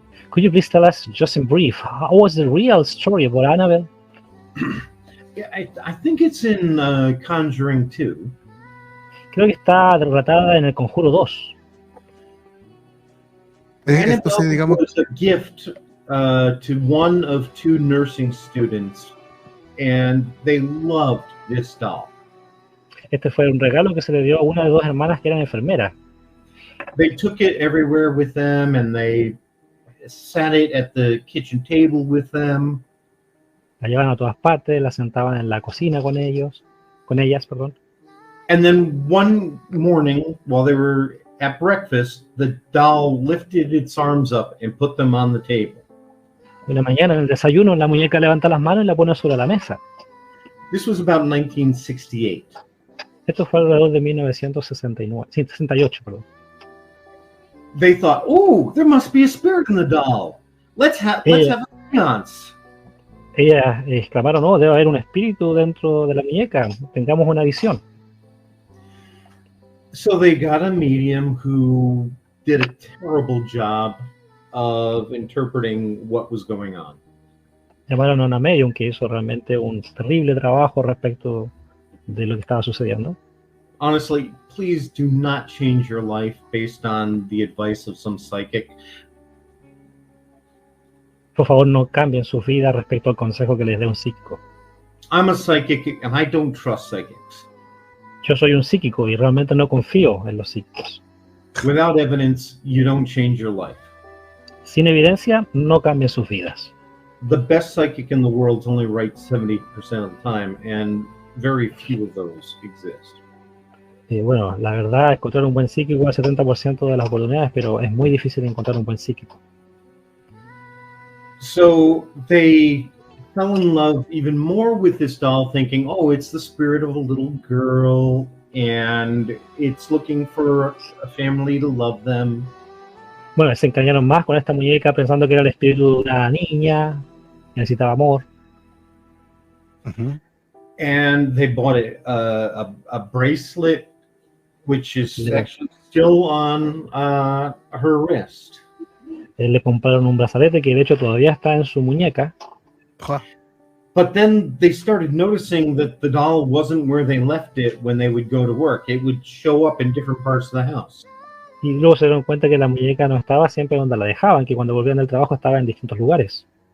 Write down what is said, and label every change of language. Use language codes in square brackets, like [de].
[en] Could you please tell us just in brief, how was the real story about Annabelle? Yeah, I think it's in Conjuring 2. [es] Creo que está relatada en El Conjuro 2. Entonces, [en] Annabelle [es] digamos, [en] was a gift to one of two nursing students, and they loved this doll. [es] Este fue un regalo que se le dio a una de dos hermanas que eran enfermeras. [en] They took it everywhere with them, and they sat it at the kitchen table with them. [es] La llevaban a todas partes, la sentaban en la cocina con ellas, perdón. [en] And then one morning, while they were at breakfast, the doll lifted its arms up and put them on the table. [es] Una mañana en el desayuno la muñeca levanta las manos y la pone sobre la mesa. [en] This was about 1968. [es] Esto fue alrededor de 1968, perdón. [en] They thought, "Oh, there must be a spirit in the doll. Let's have a seance." [es] Ellas exclamaron, oh, debe haber un espíritu dentro de la muñeca, tengamos una visión. [en] So they got a medium who did a terrible job of interpreting what was going on. [es] Llamaron a una medium que hizo realmente un terrible trabajo respecto de lo que estaba sucediendo. [en] Honestly, please do not change your life based on the advice of some psychic. [es] Por favor, no cambien sus vidas respecto al consejo que les dé un psíquico. [en] I'm a psychic and I don't trust psychics. [es] Yo soy un psíquico y realmente no confío en los psíquicos. [en] Without evidence, you don't change your life. [es] Sin evidencia, no cambien sus vidas. [en] The best psychic in the world only right 70% of the time, and very few of those exist. [es] Bueno, la verdad, encontrar un buen psíquico es el 70% de las oportunidades, pero es muy difícil encontrar un buen psíquico. [en] So they fell in love even more with this doll, thinking, oh, it's the spirit of a little girl, and it's looking for a family to love them. [es] Bueno, se encariñaron más con esta muñeca pensando que era el espíritu de una niña, que necesitaba amor. uh-huh. [en] And they bought a bracelet, which is actually still on her wrist. [es] Le compraron un brazalete que de hecho todavía está en su muñeca. [en] But then they started noticing that the doll wasn't where they left it when they would go to work. It would show up in different parts of the house. [es] Y luego se dieron cuenta que la muñeca no estaba siempre donde la dejaban, que cuando volvían del trabajo estaba en distintos lugares.